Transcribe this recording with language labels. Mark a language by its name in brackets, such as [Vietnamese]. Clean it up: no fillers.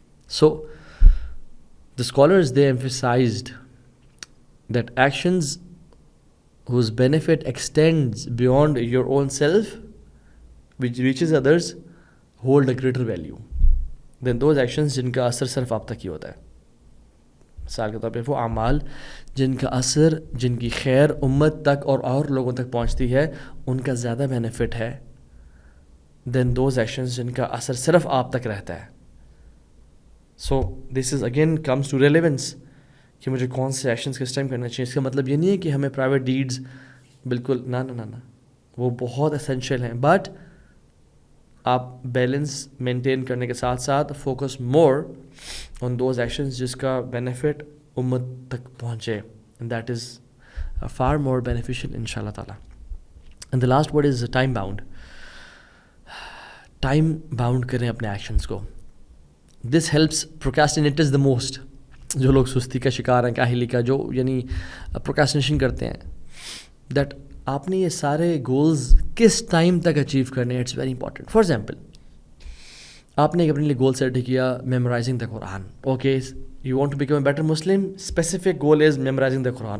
[English] So, the scholars, they emphasized that actions whose benefit extends beyond your own self, which reaches others, hold a greater value than those actions [Urdu] جن کا اثر صرف آپ تک ہی ہوتا ہے. مثال کے طور پہ وہ اعمال جن کا اثر, جن کی خیر امت تک اور لوگوں تک پہنچتی ہے, ان کا زیادہ بینیفٹ ہے [English] then those actions [Urdu] جن کا اثر صرف آپ تک رہتا ہے. [English] so this is again comes to relevance [Urdu] کہ مجھے کون سے ایکشنز کس ٹائم کرنا چاہیے. اس کا مطلب یہ نہیں ہے کہ ہمیں پرائیویٹ ڈیڈز بالکل نہ وہ بہت اسینشیل ہیں, بٹ آپ بیلنس مینٹین کرنے کے ساتھ ساتھ [English] focus more on those actions [Urdu] جس کا بینیفٹ امت تک پہنچے, [English] and that is for more beneficial [Urdu] ان شاء اللہ تعالیٰ. [English] And the last word is time bound. Time bound [Urdu] کریں اپنے ایکشنز کو. [English] This helps procrastinators the most. [Urdu] جو لوگ سستی کا شکار ہیں, کاہلی کا, جو یعنی پروکراسٹینیشن کرتے ہیں, دیٹ آپ نے یہ سارے گولز کس ٹائم تک اچیو کرنے ہیں, [English] It's very important. For example, [Urdu] آپ نے اپنے لیے گول سیٹ کیا [English] Memorising the Quran. Okay, you want to become a better Muslim, specific goal is memorising the Quran.